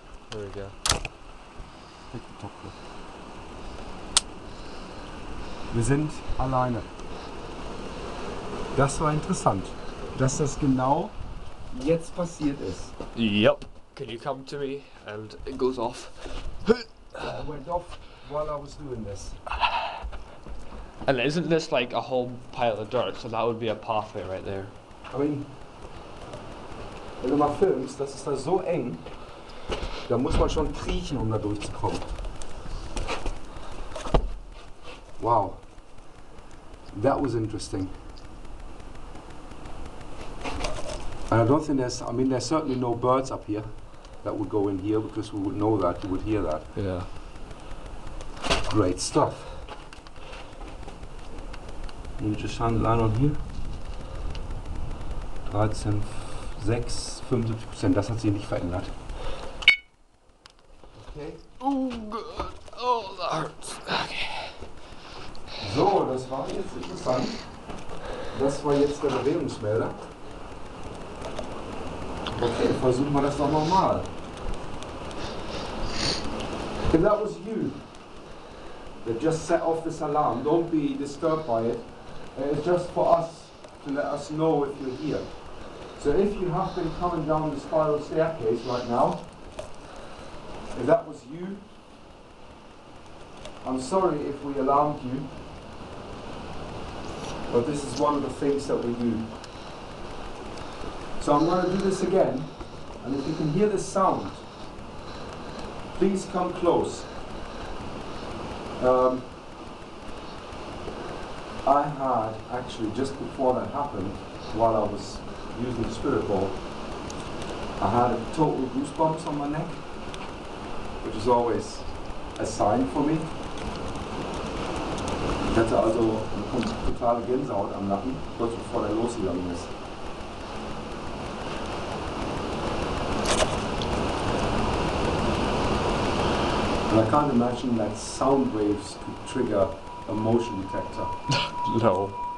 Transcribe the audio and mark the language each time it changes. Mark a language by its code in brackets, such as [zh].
[en] There we go. [de] Wir sind alleine. Das war interessant, dass das genau jetzt passiert ist. [en] Yep. Can you come to me? And it goes off. It went off while I was doing this. And isn't this like a whole pile of dirt? So that would be a pathway right there. I mean, [de] wenn du mal filmst, das ist da so eng, da muss man schon kriechen, um da durchzukommen. [en] Wow. That was interesting. And I don't think there's certainly no birds up here that would go in here because we would know that, we would hear that. Yeah. Great stuff. You just shine the line on here. [de] 13, 6, 75%, das hat sich nicht verändert. [en] Okay. Oh, good. Oh, that hurts. Okay. [de] So, das war jetzt interessant. Das war jetzt der Bewegungsmelder. Okay, versuchen wir das doch nochmal. [en] If that was you that just set off this alarm, don't be disturbed by it. It's just for us to let us know if you're here. So if you have been coming down the spiral staircase right now, if that was you, I'm sorry if we alarmed you, but this is one of the things that we do. So I'm going to do this again, and if you can hear this sound, please come close. I had actually, just before that happened, while I was using the spirit ball, I had a total goosebumps on my neck, which is always a sign for me. [de] Ich hatte also eine totale Gänsehaut am Nacken, kurz bevor der losgegangen ist. [en] And I can't imagine that sound waves could trigger a motion detector. No.